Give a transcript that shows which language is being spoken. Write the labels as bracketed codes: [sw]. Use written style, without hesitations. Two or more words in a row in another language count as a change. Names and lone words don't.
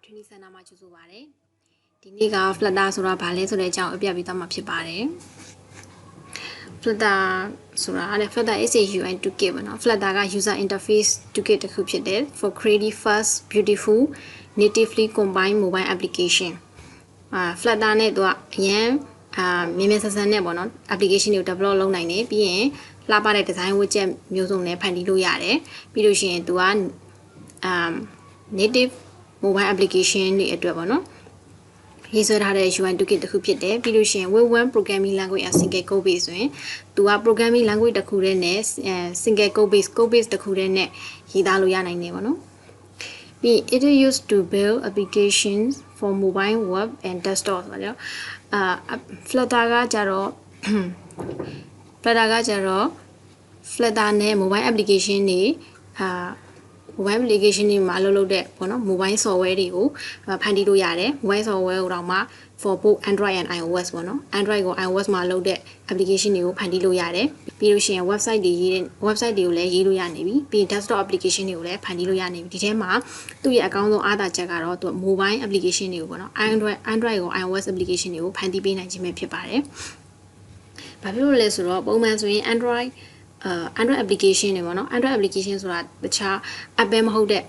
[my] ဆန္ဒမှာကျူဆိုပါတယ်ဒီနေ့က Flutter ဆိုတာဘာလဲဆိုတဲ့အကြောင်းအပြပြသွားမှာဖြစ်ပါတယ် Flutter ဆိုတာအဲ့ [en] Flutter is a UI toolkit [my] ပေါ့နော် Flutter က [en] user interface toolkit [my] တစ်ခုဖြစ်တယ် [en] for creating fast beautiful natively combined mobile application [my] Flutter နဲ့သူကအရင်မြင်မြင်ဆန်ဆန်နဲ့ပေါ့နော် application တွေကို develop လုပ်နိုင်တယ်ပြီးရင်လှပတဲ့ [en] design widget [my] မျိုးစုံနဲ့ဖန်တီးလို့ရတယ်ပြီးလို့ရှိရင်သူက [en] native mobile application [my] တွေအတွက်ပေါ့နော်ရေးဆွဲထားတဲ့ [en] UI toolkit [my] တစ်ခုဖြစ်တယ်ပြီးလို့ရှိရင် Web 1 [en] programming language [my] အ [en] single code base [my] ဆိုရင်သူက [en] programming language [my] တစ်ခုတည်းနဲ့ [en] single code base [my] တစ်ခုတည်းနဲ့ရေးသားလို့ရနိုင်တယ်ပေါ့နော်ပြီး [en] it is used to build applications for mobile web and desktop [my] ဆိုတော့Flutter ကကြတော့ Flutter နဲ့ [en] mobile application [my] တွေ [en] mobile application [my] တွေမှာလုပ်တဲ့ပေါ့နော် [en] mobile software [my] တွေကိုဖန်တီးလို့ရတယ် [en] mobile software [my] ကိုတော့မှ for [en] both Android and iOS [my] ပေါ့နော် Android ကို iOS မှာလုပ်တဲ့ application တွေကိုဖန်တီးလို့ရတယ်ပြီးလို့ရှိရင် website တွေကိုလည်းရေးလို့ရနေပြီပြီး [en] desktop application [my] တွေကိုလည်းဖန်တီးလို့ရနေပြီဒီထဲမှာသူ့ရဲ့အကောင်းဆုံးအားသာချက်ကတော့သူ [en] mobile application [my] တွေကိုပေါ့နော် Android ကို [en] iOS application [my] တွေကိုဖန်တီးပေးနိုင်ခြင်းပဲဖြစ်ပါတယ်ဘာဖြစ်လို့လဲဆိုတော့ပုံမှန်ဆိုရင် [en] Android application [my] တွေပေါ့နော် [en] Android application [my] ဆိုတာတခြား Apple မဟုတ်